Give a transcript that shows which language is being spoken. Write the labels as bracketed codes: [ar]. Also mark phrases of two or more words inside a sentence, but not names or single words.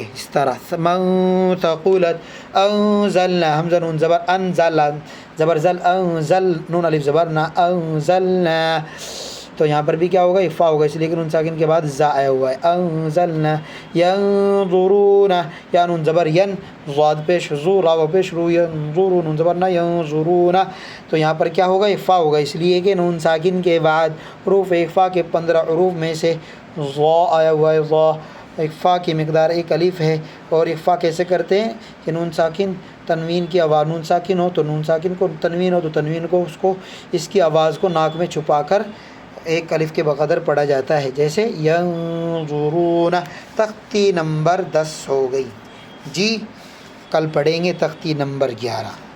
[ur] اس طرح [ar] من ثقلت [ur] انزلنا حمزہ نون زبر انزل زبر زل انزل نون الف زبر نا انزلنا تو یہاں پر بھی کیا ہوگا اخفا ہوگا اس لیے کہ نون ساکن کے بعد زا آیا ہوا ہے انزلنا ینظرون یا نون زبر ین ضاد پیش زو را پیش رو ینظرون نون زبر نا ینظرون تو یہاں پر کیا ہوگا اخفا ہوگا اس لیے کہ نون ساکن کے بعد حروف اخفا کے 15 حروف میں سے ضا آیا ہوا ہے ضا اخفا کی مقدار ایک الف ہے اور اخفا کیسے کرتے ہیں کہ نون ساکن تنوین کی آواز نون ساکن ہو تو نون ساکن کو تنوین ہو تو تنوین کو اس کی آواز کو ناک میں چھپا کر ایک الف کے بقدر پڑھا جاتا ہے جیسے ینظرون تختی نمبر 10 ہو گئی جی کل پڑھیں گے تختی نمبر 11